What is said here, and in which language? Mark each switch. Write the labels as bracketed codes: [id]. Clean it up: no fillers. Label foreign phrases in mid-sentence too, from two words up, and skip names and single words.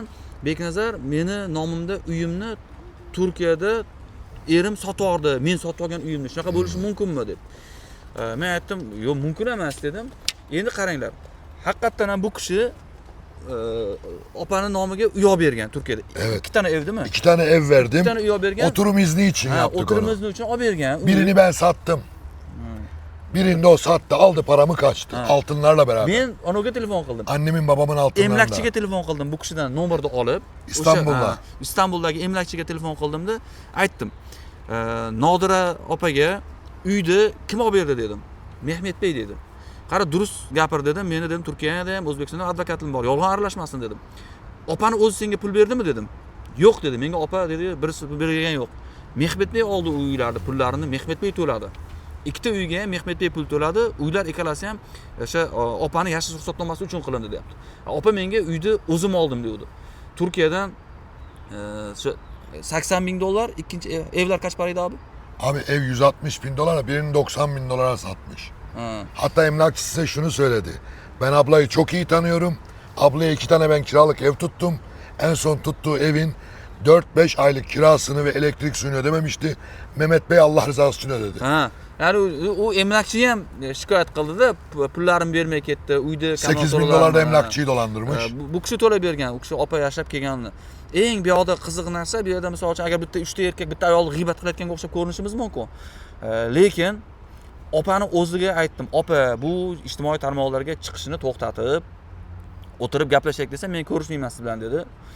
[uz] Beknazar, meni nomimda uyimni Turkiyada erim sotyordi, men sotib olgan uyimni. Shunaqa bo'lishi mumkinmi deb. Men aytdim, "Yo'q, mumkin emas" dedim. Endi qaranglar. Haqiqatan ham bu kishi opani nomiga uy olib bergan Turkiyada. [tr] Evet. 2 tane evdimi? 2 tane ev verdim. [uz] 2 tane uy olib bergan. [tr] Oturum izni için yaptık oturum onu. izni [uz] uchun olib bergan. [tr] Birini ben sattım. Birinde o sattı, aldı paramı kaçtı. Altınlarla beraber. [uz] Men onaga telefon qildim. [tr] Annemin babamın altınlarında. [uz] Emlakchiga telefon qildim bu kishidan nomerni olib. İstanbulda. İstanbuldagi emlakchiga telefon qildimda aytdim. Nodira opaga uyni kim olib berdi dedim. Mehmetbey dedi. Qara durust gapir dedim. Meni dedim Turkiyada ham O'zbekistonda advokatim bor. Yolg'on aralashmasin dedim. Opani o'zi senga pul berdimi dedim. Yo'q dedi. Menga opa dedi, birisi bergan yo'q. Mehmetbey oldi uylarni pullarini Mehmetbey to'ladi. Ikkita uyga ham Mehmetbey pul to'ladi. Uylar ikkalasi ham o'sha opani yashash ruxsatnomasi uchun qilindi deyapti. Opa menga uyni o'zim oldim dedi. Turkiyadan shu [tr] $80.000, ikkinchi evlar kaç paraydı abi? Abi ev 160 bin dolara, birini 90 bin dolara satmış. Hatta emlakçı size şunu söyledi. Ben ablayı çok iyi tanıyorum. Ablaya 2 tane ben kiralık ev tuttum. En son tuttuğu evin 4-5 aylık kirasını ve elektrik suyunu ödememişti. Mehmet Bey Allah rızası için ödedi. [uz] Yani o emlakçı ham shikoyat qildi-da, pullarimni bermay ketdi. Uyda [tr] 8 bin dolar da emlakçıyı dolandırmış. [uz] Bu kishi to'lab bergan, u kishi opa yashab kelganini. Eng bu yoqda qiziq narsa, bu yerda misol uchun agar bitta 3 ta erkak bitta ayolni g'iybat qilayotganga o'xshab ko'rinishimiz mumkin. Lekin opani o'ziga aytdim, opa bu ijtimoiy tarmoqlarga chiqishini to'xtatib, o'tirib gaplashaylik desam, men ko'rishmayman siz bilan dedi.